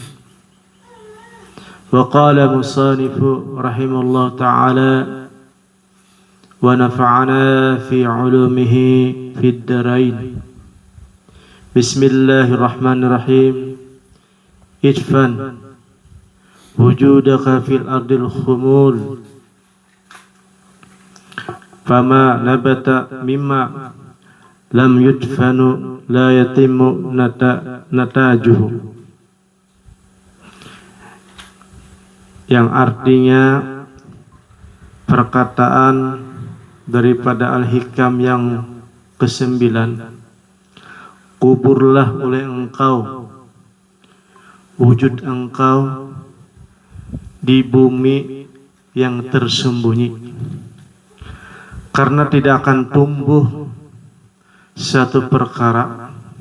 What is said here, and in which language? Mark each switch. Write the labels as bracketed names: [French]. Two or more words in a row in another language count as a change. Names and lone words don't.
[Arabic] وقال مصنف رحمه الله تعالى ونفعنا في علومه في الدارين. بسم الله الرحمن الرحيم. ادفن وجودك في أرض الخمول فما نبت مما لم يدفن لا يتم نتاجه, [Indonesian] yang artinya perkataan daripada Al-Hikam yang ke-9, kuburlah oleh engkau wujud engkau di bumi yang tersembunyi, karena tidak akan tumbuh satu perkara